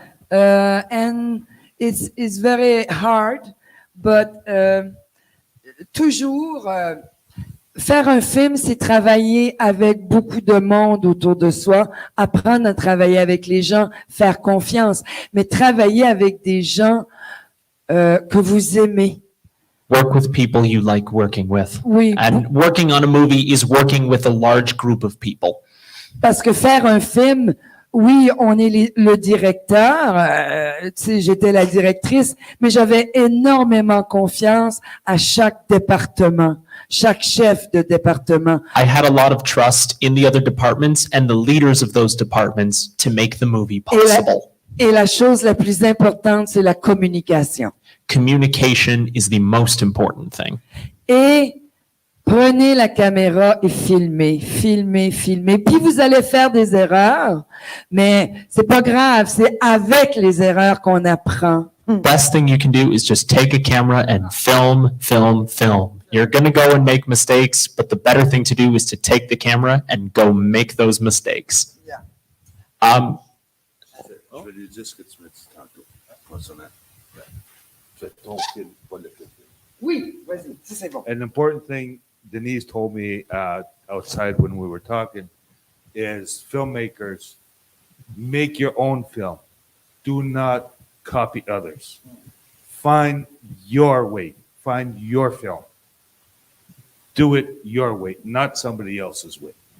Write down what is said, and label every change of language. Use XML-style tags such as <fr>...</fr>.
<en>And it's very hard, but</en> <fr>toujours faire un film, c'est travailler avec beaucoup de monde autour de soi, apprendre à travailler avec les gens, faire confiance, mais travailler avec des gens que vous aimez.</fr> <en>work with people you like working with.</en> <fr>Oui,</fr> <en>And working on a movie is working with a large group of people.</en> <fr>parce que faire un film, oui, on est le directeur, tu sais, j'étais la directrice, mais j'avais énormément confiance à chaque département, chaque chef de département.</fr> <en>I had a lot of trust in the other departments and the leaders of those departments to make the movie possible.</en> <fr>Et la chose la plus importante, c'est la communication.</fr> <en>Communication is the most important thing.</en> <fr>Et prenez la caméra et filmez. Puis vous allez faire des erreurs, mais c'est pas grave, c'est avec les erreurs qu'on apprend.</fr> <en>Best thing you can do is just take a camera and film. You're going to go and make mistakes, but the better thing to do is to take the camera and go make those mistakes. Yeah.</en> <fr>Je vais lui dire ce que tu m'as dit tantôt. Concernant. Fais ton film, pas le film. Oui, vas-y, c'est bon.</fr> <en>An important thing Denise told me outside when we were talking is filmmakers, make your own film. Do not copy others. Find your way. Find your film. Do it your way, not somebody else's way.</en>